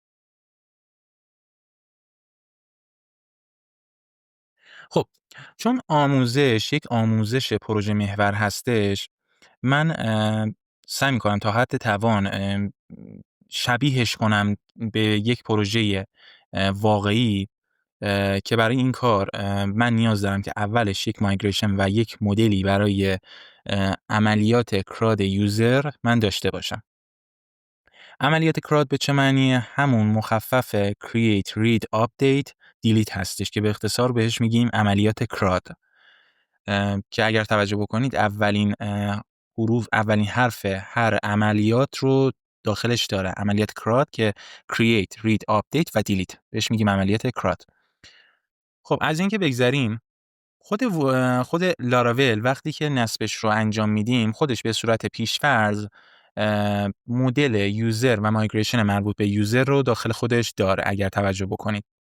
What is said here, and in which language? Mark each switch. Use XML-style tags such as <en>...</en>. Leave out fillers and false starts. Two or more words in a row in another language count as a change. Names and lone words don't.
<fa>خب چون یک آموزش پروژه محور هستش، من سعی میکنم تا حد توان شبیهش کنم به یک پروژه واقعی که برای این کار من نیاز دارم که اولش یک مایگریشن و یک مدلی برای عملیات</fa> <en>CRUD user</en> <fa>من داشته باشم. عملیات کراد به چه معنیه؟ همون مخفف</fa> <en>create read update delete</en> <fa>هستش که به اختصار بهش میگیم عملیات کراد، که اگر توجه بکنید اولین حرف هر عملیات رو داخلش داره. عملیات کراد که</fa> <en>create read update</en> <fa>و delete بهش میگیم عملیات کراد. خب از این که بگذریم، خود لاراول وقتی که نصبش رو انجام میدیم خودش به صورت پیش‌فرض مدل یوزر و مایگریشن مربوط به یوزر رو داخل خودش داره اگر توجه بکنید.</fa>